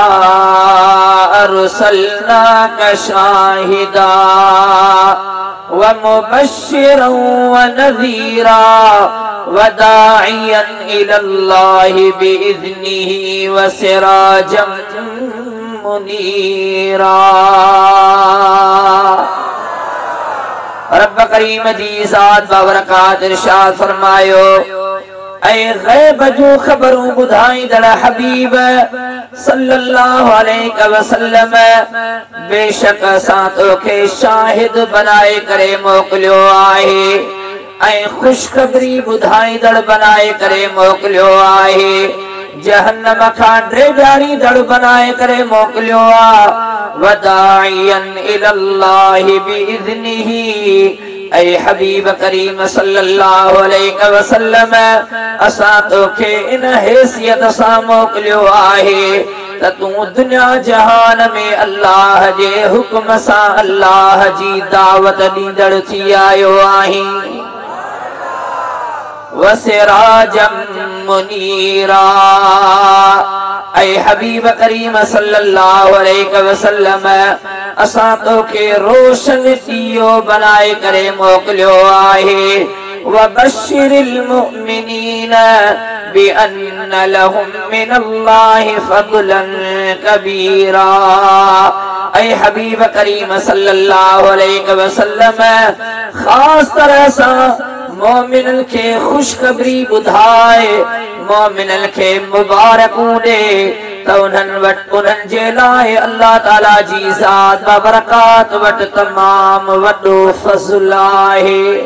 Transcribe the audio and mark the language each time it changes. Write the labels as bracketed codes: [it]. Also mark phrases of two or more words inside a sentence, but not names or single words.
[ar] أرسلناك شاهدا و مبشرا و نذيرا و داعيا إلى الله بإذنه و سراجا منيرا. [sd] रब करीम जी ज़ात बाबरकात इरशाद फरमायो ऐ गैब जो खबरूं ॿुधाईंदड़ हबीब [ar] صلى الله عليه وسلم [sd] बेशक असां तोखे शाहिद बनाए करे मोकिलियो आहे ऐं ख़ुशख़बरी ॿुधाईंदड़ बनाए करे मोकिलियो आहे। जहन्नम खां ड्रेजारींदड़ बनाए करे मोकिलियो आहे। [ar] وداعيا إلى الله بإذنه [sd] ऐ हबीब करीम [ar] صلى الله عليه وسلم [sd] असां तोखे इन हैसियत सां मोकिलियो आहे त तूं दुनिया जहान में अल्लाह जे हुक्म सां अल्लाह जी दावत ॾींदड़ थी आयो आहीं। [ar] وسراجا منيرا [sd] ऐ हबीब करीम [ar] صلى الله عليه وسلم [sd] असां तोखे रोशन दियो बनाए करे मोकिलियो आहे। [ar] وبشر المؤمنين بأن لهم من الله فضلا كبيرا [sd] ऐ हबीब करीम [ar] صلى الله عليه وسلم [sd] खास तरह सां मोमिनन के खुशखबरी बुधाए मोमिनन के मुबारकूं दे तो उन्हन जे लाए अल्लाह ताला जी ज़ात बाबरकात वट तमाम वडो फज़ल आहे।